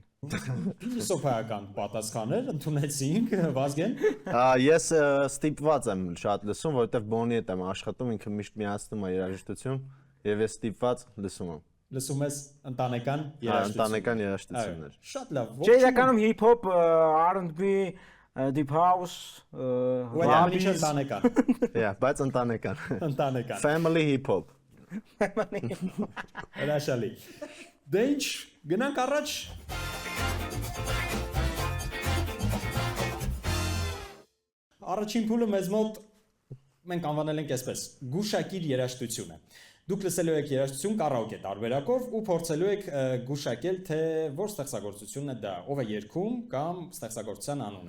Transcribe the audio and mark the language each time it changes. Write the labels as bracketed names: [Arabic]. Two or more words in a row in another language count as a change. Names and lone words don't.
[Armenian] Փիլիսոփայական պատասխաններ ընդունեցինք, Վազգեն։ Ես ստիպված եմ շատ լսում, որովհետև Բոնի հետ եմ աշխատում, ինքը միշտ միացնում է երաժշտություն եւ ես ստիպված լսում եմ։ Լսում ես ընտանեկան երաժշտություն։ Ընտանեկան երաժշտություններ։ Շատ լավ։ Չէ, իրականում [English] hip-hop, R&B, deep house, [Armenian] Web-ը ընտանեկան։ Բայց ընտանեկան։ Ընտանեկան։ [English] Family hip-hop։ [Armenian] Հրաշալի։ Դե ինչ, գնանք առաջ։ Առաջին փուլը մեզ մոտ մենք անվանել ենք այսպես՝ գուշակիր երաժշտությունը։ Դուք լսելու եք երաժշտություն կարաոկե տարբերակով ու փորձելու եք գուշակել, թե որ ստեղծագործությունն է դա, ով է երգում կամ ստեղծագործության անունը։